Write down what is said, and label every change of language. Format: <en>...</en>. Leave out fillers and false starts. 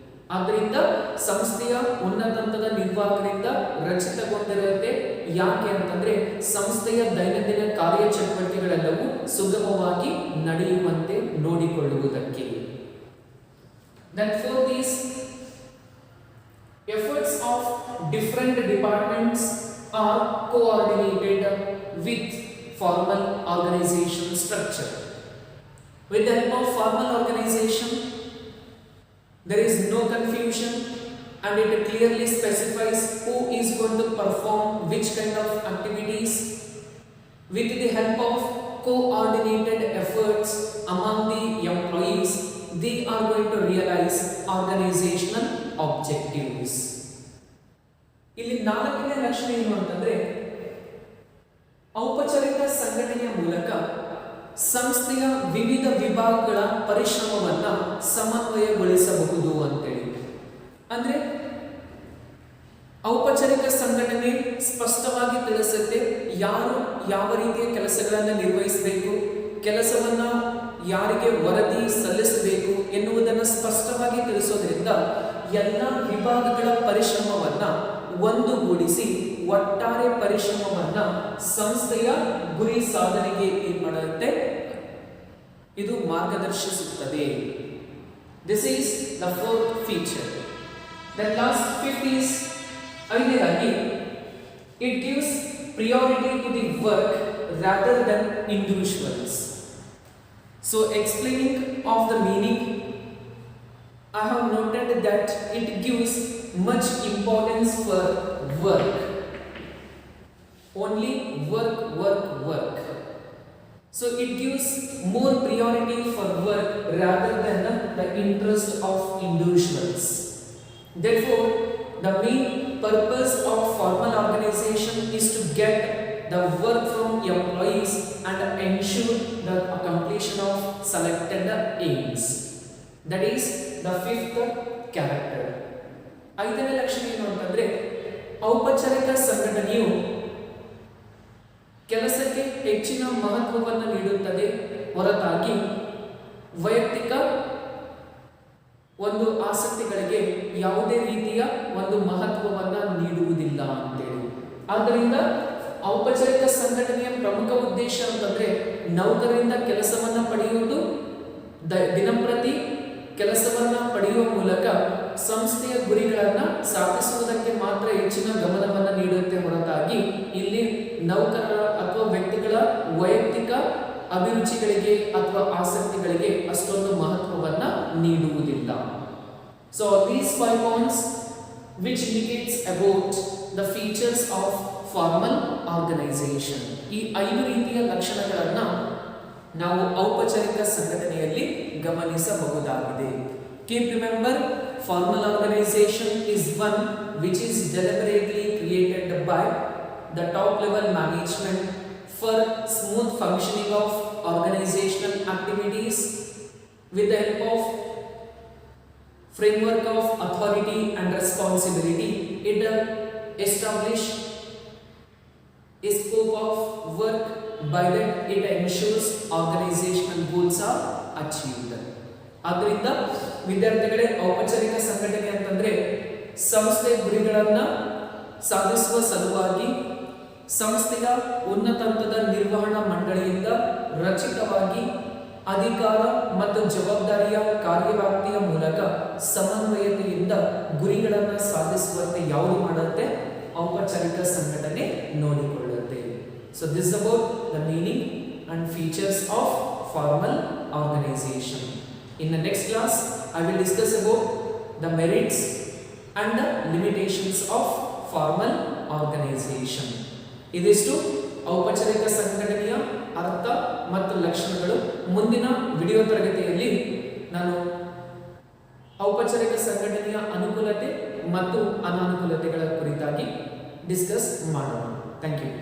<kn>ಆದ್ದರಿಂದ ಸಂಸ್ಥೆಯ ಉನ್ನತ ಹಂತದ ನಿರ್ವಾಹಕರಿಂದ ರಚಿತಗೊಂಡಿರುತ್ತೆ. ಯಾಕೆ ಅಂತಂದ್ರೆ ಸಂಸ್ಥೆಯ ದೈನಂದಿನ ಕಾರ್ಯಚಟುವಟಿಕೆಗಳೆಲ್ಲವೂ ಸುಗಮವಾಗಿ ನಡೆಯುವಂತೆ ನೋಡಿಕೊಳ್ಳುವುದಕ್ಕೆ.</kn> <en>Then for these efforts of different departments are coordinated with formal organization structure. With the help of formal organization, there is no confusion and it clearly specifies who is going to perform which kind of activities. With the help of coordinated efforts among the employees, they are going to realize organizational objectives.</en> <kn>ಇಲ್ಲಿ ನಾಲ್ಕನೇ ಲಕ್ಷಣ ಏನು ಅಂತಂದ್ರೆ ಔಪಚಾರಿಕ ಸಂಘಟನೆಯ ಮೂಲಕ ಸಂಸ್ಥೆಯ ವಿವಿಧ ವಿಭಾಗಗಳ ಪರಿಶ್ರಮವನ್ನ ಸಮನ್ವಯಗೊಳಿಸಬಹುದು ಅಂತೇಳಿ. ಅಂದ್ರೆ ಔಪಚಾರಿಕ ಸಂಘಟನೆ ಸ್ಪಷ್ಟವಾಗಿ ತಿಳಿಸುತ್ತೆ ಯಾರು ಯಾವ ರೀತಿಯ ಕೆಲಸಗಳನ್ನು ನಿರ್ವಹಿಸಬೇಕು, ಕೆಲಸವನ್ನ ಯಾರಿಗೆ ವರದಿ ಸಲ್ಲಿಸಬೇಕು ಎನ್ನುವುದನ್ನು ಸ್ಪಷ್ಟವಾಗಿ ತಿಳಿಸೋದ್ರಿಂದ ಎಲ್ಲ ವಿಭಾಗಗಳ ಪರಿಶ್ರಮವನ್ನ ಒಂದುಗೂಡಿಸಿ ಒಟ್ಟಾರೆ ಪರಿಶ್ರಮವನ್ನ ಸಂಸ್ಥೆಯ ಗುರಿ ಸಾಧನೆಗೆ ಏನ್ ಮಾಡುತ್ತೆ, ಇದು ಮಾರ್ಗದರ್ಶಿಸುತ್ತದೆ.</kn> <en>This is the fourth feature. The last fifth is</en> <kn>ಐದನೇದಾಗಿ</kn> <en>It gives priority to the work rather than individuals. So explaining of the meaning, I have noted that it gives much importance for work. Only work, work, work. So it gives more priority for work rather than the interest of individuals. Therefore, the main purpose of formal organization is to get the work from employees and ensure the completion of selected aims. That is the fifth character.</en> <kn>ಐದನೇ ಲಕ್ಷಣ ಏನು ಅಂತಂದ್ರೆ ಔಪಚಾರಿಕ ಸಂಘಟನೆಯು ಕೆಲಸಕ್ಕೆ ಹೆಚ್ಚಿನ ಮಹತ್ವವನ್ನು ನೀಡುತ್ತದೆ ಹೊರತಾಗಿ ವೈಯಕ್ತಿಕ ಒಂದು ಆಸಕ್ತಿಗಳಿಗೆ ಯಾವುದೇ ರೀತಿಯ ಒಂದು ಮಹತ್ವವನ್ನು ನೀಡುವುದಿಲ್ಲ ಅಂತೇಳಿ. ಆದ್ದರಿಂದ ಔಪಚಾರಿಕ ಸಂಘಟನೆಯ ಪ್ರಮುಖ ಉದ್ದೇಶ ಅಂತಂದ್ರೆ ನೌಕರರಿಂದ ಕೆಲಸವನ್ನ ಪಡೆಯುವುದು, ದಿನಂಪ್ರತಿ ಕೆಲಸವನ್ನ ಪಡೆಯುವ ಮೂಲಕ ಸಂಸ್ಥೆಯ ಗುರಿಗಳನ್ನ ಸಾಧಿಸುವುದಕ್ಕೆ ಮಾತ್ರ ಹೆಚ್ಚಿನ ಗಮನವನ್ನು ನೀಡುತ್ತೆ ಹೊರತಾಗಿ ಇಲ್ಲಿ ನೌಕರರ ಅಥವಾ ವ್ಯಕ್ತಿಗಳ ವೈಯಕ್ತಿಕ ಅಭಿರುಚಿಗಳಿಗೆ ಅಥವಾ ಆಸಕ್ತಿಗಳಿಗೆ ಅಷ್ಟೊಂದು ಮಹತ್ವವನ್ನ ನೀಡುವುದಿಲ್ಲ.</kn> <en>So these 5 points which indicates about the features of formal organisation.</en> <kn>ಈ 5 ರೀತಿಯ ಲಕ್ಷಣಗಳನ್ನು ನಾವು ಔಪಚಾರಿಕ ಸಂಘಟನೆಯಲ್ಲಿ ಗಮನಿಸಬಹುದಾಗಿದೆ.</kn> <en>Keep remember, formal organization is one which is deliberately created by the top level management for smooth functioning of organizational activities with the help of framework of authority and responsibility. It establishes a scope of work by that it ensures organizational goals are achieved.</en> <kn>ಆದ್ದರಿಂದ ವಿದ್ಯಾರ್ಥಿಗಳೇ, ಔಪಚಾರಿಕ ಸಂಘಟನೆ ಅಂತಂದ್ರೆ ಸಂಸ್ಥೆ ಗುರಿಗಳನ್ನ ಸಾಧಿಸುವ ಸಲುವಾಗಿ ಸಂಸ್ಥೆಯ ಉನ್ನತ ಹಂತದ ನಿರ್ವಹಣಾ ಮಂಡಳಿಯಿಂದ ರಚಿತವಾಗಿ ಅಧಿಕಾರ ಮತ್ತು ಜವಾಬ್ದಾರಿಯ ಕಾರ್ಯವ್ಯಾಪ್ತಿಯ ಮೂಲಕ ಸಮನ್ವಯತೆಯಿಂದ ಗುರಿಗಳನ್ನು ಸಾಧಿಸುವಂತೆ ಯಾವುದು ಮಾಡುತ್ತೆ? ಔಪಚಾರಿಕ ಸಂಘಟನೆ ನೋಡಿಕೊಳ್ಳುತ್ತೆ.</kn> <en>So this about the meaning and features of formal organisation. In the next class, I will discuss about the merits and the limitations of formal organization.</en> <kn>ಇದಿಷ್ಟು ಔಪಚಾರಿಕ ಸಂಘಟನೆಯ ಅರ್ಥ ಮತ್ತು ಲಕ್ಷಣಗಳು. ಮುಂದಿನ ವಿಡಿಯೋ ತರಗತಿಯಲ್ಲಿ ನಾನು ಔಪಚಾರಿಕ ಸಂಘಟನೆಯ ಅನುಕೂಲತೆ ಮತ್ತು ಅನಾನುಕೂಲತೆಗಳ ಕುರಿತಾಗಿ ಡಿಸ್ಕಸ್ ಮಾಡೋಣ.</kn> <en>Thank you.</en>